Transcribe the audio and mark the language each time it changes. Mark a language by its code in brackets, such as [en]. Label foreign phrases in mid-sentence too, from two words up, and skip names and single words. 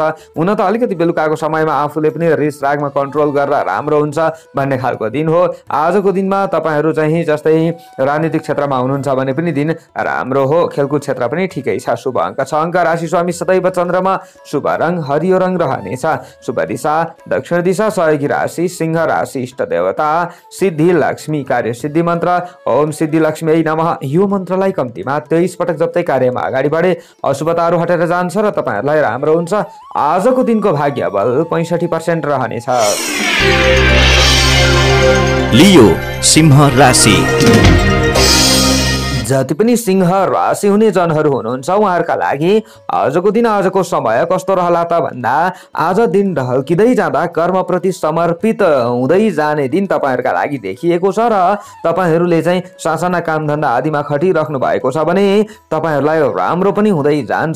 [ne] हुन त अलिकति बेलुकाको समयमा आफूले पनि रिस रागमा कन्ट्रोल गरेर राम्रो हुन्छ भन्ने खालको दिन हो आजको दिनमा। तपाईहरू चाहिँ जस्तै राजनीतिक क्षेत्रमा हुनुहुन्छ भने पनि दिन राम्रो हो। खेलकुद क्षेत्र पनि ठिकै छ। शुभ अङ्क 6 अङ्क। राशि स्वामी सदैव चन्द्रमा। शुभ रङ हरियो रङ रहनेछ। शुभ दिशा दक्षिण दिशा। सहयोगी राशि सिंह राशि। इष्ट देवता सिद्धि लक्ष्मी। कार्य सिद्धि मन्त्र [sa] ओम सिद्धि लक्ष्मी नमः। [ne] यो मन्त्रलाई कम्तीमा 23 पटक जप्दै कार्यमा अगाडि बढे अशुभताहरू हटेर जान्छ र तपाईहरुलाई राम्रो हुन्छ। आजको दिनको भाग्य बल 65% रहनेछ। लियो सिंह राशि। जति पनि सिंह राशि हुने जनहरू हुनुहुन्छ उहाँहरूका लागि आजको दिन आजको समय कस्तो रहला त भन्दा आज दिन ढल्किँदै जाँदा कर्मप्रति समर्पित हुँदै जाने दिन तपाईहरुका लागि देखिएको छ र तपाईहरुले चाहिँ सासाना कामधन्दा आदिमा खटिराख्नु भएको छ भने तपाईहरुलाई राम्रो पनि हुँदै जान्छ।